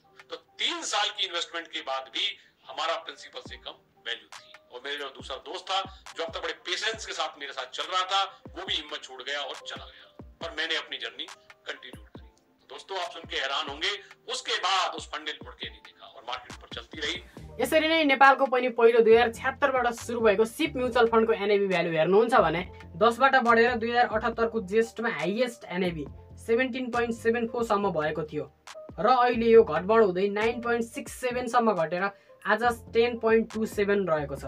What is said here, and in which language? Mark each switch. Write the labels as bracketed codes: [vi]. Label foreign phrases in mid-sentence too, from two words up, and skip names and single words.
[hi] तो 3 साल की इन्वेस्टमेंट के बाद भी हमारा प्रिंसिपल से कम वैल्यू थी। और मेरे जो दूसरा दोस्त था जो अब तक बड़े पेशेंस के साथ मेरे साथ चल रहा था, वो भी हिम्मत छोड़ गया और चला गया। पर मैंने अपनी जर्नी कंटिन्यू करी। दोस्तों आप सुन के हैरान होंगे, उसके बाद उस फंड ने मुड़ के नहीं देखा और मार्केट पर चलती रही। [ne] यसरी नै नेपालको पनि पहिलो 2076 बाट सुरु भएको सिप म्युचुअल फन्डको एनएबी भ्यालु हेर्नुहुन्छ भने 10 बाट बढेर 2078 को जेष्ठमा हाईएस्ट एनएबी 17.74 सम्म भएको थियो र अहिले यो घटबढ हुँदै 9.67 सम्म घटेर आज 10.27 रहेको छ।